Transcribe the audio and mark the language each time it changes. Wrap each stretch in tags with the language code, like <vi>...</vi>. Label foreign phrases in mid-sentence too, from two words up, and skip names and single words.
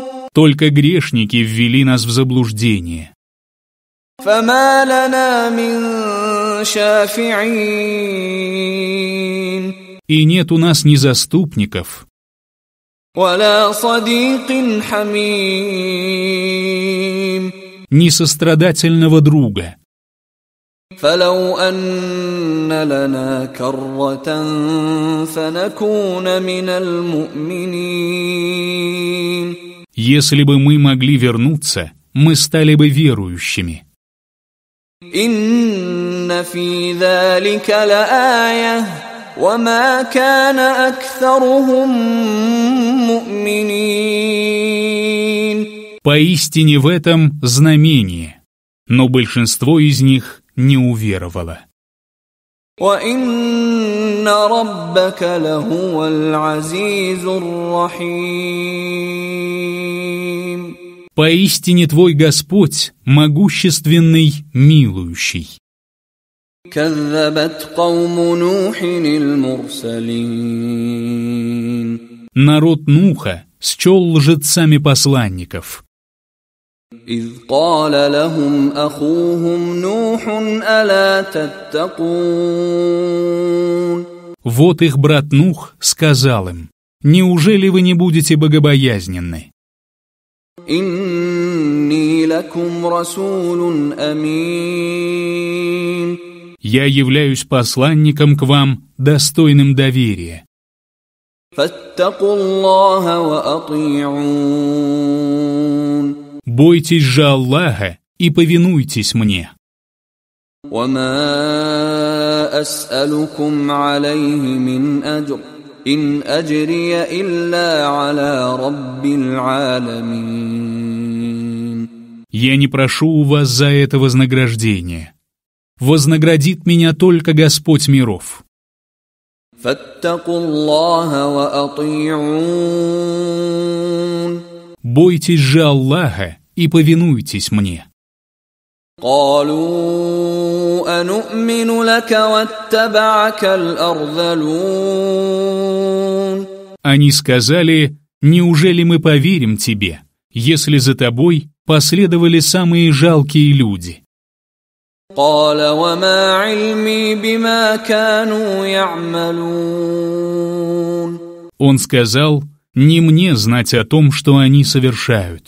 <ru>Только грешники ввели нас в заблуждение.</ru> <ar>فما لنا من شافعين.</ar> <ru>И нет у нас ни заступников,</ru> <ar>ولا صديق حميم.</ar> <ru>ни сострадательного друга.</ru> <ar>فلو أن لنا كرة فنكون من المؤمنين.</ar> <ru>Если бы мы могли вернуться, мы стали бы верующими.</ru> <ar>إن في ذلك لآية وما كان أكثرهم مؤمنين.</ar> <ru>Поистине в этом знамение, но большинство из них не уверовало.</ru> <ar>وإن ربك لهو العزيز الرحيم.</ar> <ru>Поистине твой Господь могущественный, милующий.</ru> <ar>كذبت قوم نوح المرسلين.</ar> <ru>Народ Нуха счел лжецами посланников.</ru> <ar>إذ قال لهم أخوهم نوح ألا تتقون.</ar> <ru>Вот их брат Нух сказал им: «Неужели вы не будете богобоязненны?</ru> <ar>إني لكم رسول أمين.</ar> <ru>Я являюсь посланником к вам, достойным доверия.</ru> <ar>فاتقوا الله وأطيعون.</ar> <ru>Бойтесь же Аллаха и повинуйтесь мне.</ru> <ar>وما أسألكم عليه من أجر إن أجري إلا على رب العالمين.</ar> <ru>Я не прошу у вас за это вознаграждения. Вознаградит меня только Господь миров.</ru> <ar>فاتقوا الله وأطيعون.</ar> <ru>Бойтесь же Аллаха и повинуйтесь мне.</ru> <ar>قالوا أنؤمن لك واتبعك الأرذلون.</ar> <ru>Они сказали: «Неужели мы поверим тебе, если за тобой последовали самые жалкие люди?»</ru> <ar>قال وما علمي بما كانوا يعملون.</ar> <ru>Он сказал: «Не мне знать о том, что они совершают.</ru>